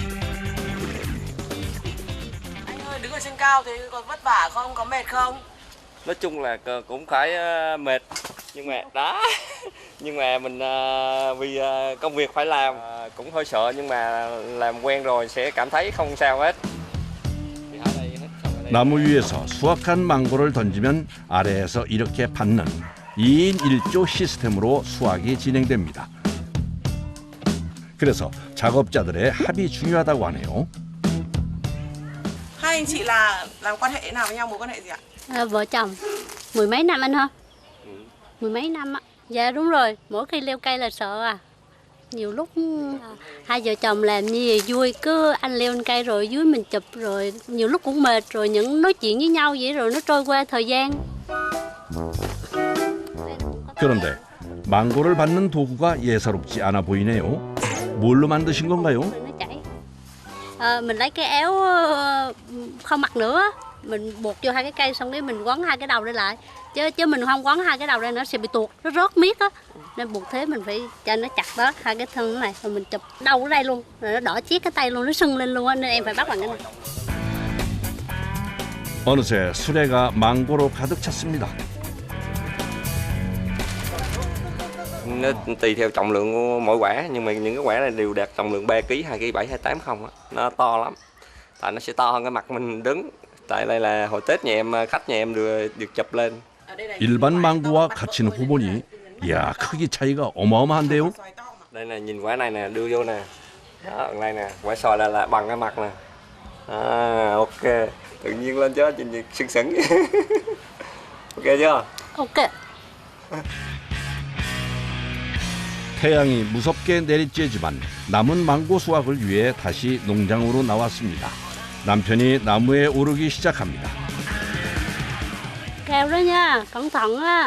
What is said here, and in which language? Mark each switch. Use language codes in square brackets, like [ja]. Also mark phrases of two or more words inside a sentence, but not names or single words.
[vi] Anh ơi, đứng ở trên cao thế có vất vả không? Có mệt không? nói chung là cũng phải mệt, nhưng mà đó nhưng mà mình vì công việc phải làm, cũng hơi sợ, nhưng mà làm quen rồi sẽ cảm thấy không sao hết. [ko] 나무 위에서 수확한 망고를 던지면 아래에서 이렇게 받는 2인 1조 시스템으로 수확이 진행됩니다. 그래서 작업자들의 합이 중요하다고 하네요. [vi] Hai anh chị là làm quan hệ nào với nhau, mối quan hệ gì ạ? Vợ chồng, mười mấy năm anh hả? Mười mấy năm á. Dạ đúng rồi, mỗi khi leo cây là sợ à. Nhiều lúc hai vợ chồng làm như vậy vui, cứ anh leo lên cây rồi dưới mình chụp, rồi nhiều lúc cũng mệt, rồi những nói chuyện với nhau vậy rồi nó trôi qua thời gian. [ko] 그런데 망고를 받는 도구가 예사롭지 않아 보이네요. 뭘로 만드신 건가요? [vi] Nó chảy. Mình lấy cái éo không mặt nữa, mình buộc vô hai cái cây, xong cái mình quấn hai cái đầu đây lại. Chứ mình không quấn hai cái đầu đây nó sẽ bị tuột, nó rớt miết á. Nên buộc thế mình phải cho nó chặt đó, hai cái thân này, rồi mình chụp đầu ở đây luôn, rồi nó đỏ chiếc cái tay luôn, nó sưng lên luôn á, nên em phải bắt bằng cái này. [ko] 어느새 수레가 망고로 가득 찼습니다. [vi] Nó tùy theo trọng lượng của mỗi quả, nhưng mà những cái quả này đều đạt trọng lượng 3 kg, 2 kg 7, 28 không á. Nó to lắm. Tại nó sẽ to hơn cái mặt mình đứng. Tại đây là hồi Tết nhà em, khách nhà em được chụp lên. [ko] 일반 망고와 같이 놓고 보니 이야, 크기 차이가 어마어마한데요. [vi] Đây là nhìn quả này nè, đưa vô nè. Đó, đây nè, quả xoài là bằng cái mặt nè. Ok, tự nhiên lên chứ, nhìn sưng sững. Ok chưa? Ok. [ko] 태양이 무섭게 내리쬐지만 남은 망고 수확을 위해 다시 농장으로 나왔습니다. 남편이 나무에 오르기 시작합니다. [vi] Keo đó nha, cẩn thận á.